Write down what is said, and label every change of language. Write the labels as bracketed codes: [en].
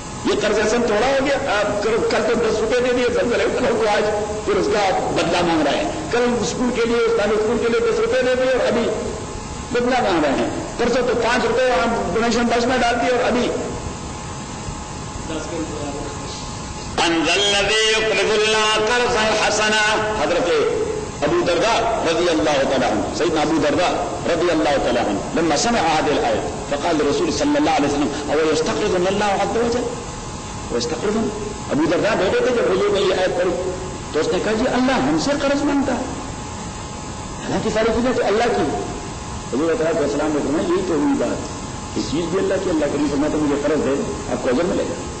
[ur] یہ قرض حسن تھوڑا ہو گیا، آپ کل تو 10 روپے دے دیے سلسلے والوں کو، آج پھر اس کا بدلہ مانگ رہے ہیں، کل اسکول کے لیے استاد اسکول کے لیے 10 روپے دے دیے اور ابھی بدلہ مانگ رہے ہیں، پرسوں تو 5 روپے ہم ڈونیشن بس میں ڈال دیے اور ابھی [ar] انزل الذي يقرض الله قرضا حسنا، [ur] حضرت ابو درداء رضی اللہ تعالیٰ عنہ، سیدنا ابو درداء رضی اللہ تعالیٰ عنہ [ar] لما سمع هذه الآية فقال رسول [ur] صلی اللہ علیہ وسلم [ar] او يستقرض الله عز وجل، او يستقرض، [ur] ابو درداء بیٹھے تھے جب حضور نے یہ آیت پڑھی تو اس نے کہا جی اللہ ہم سے قرض مانگتا ہے، حالانکہ ساری چیزیں تو اللہ کی، حضور علیہ السلام نے فرمایا یہی تو ہوئی بات کہ چیز بھی اللہ کی، اللہ کریم فرمایا تو مجھے قرض دے آپ کو اجر ملے گا،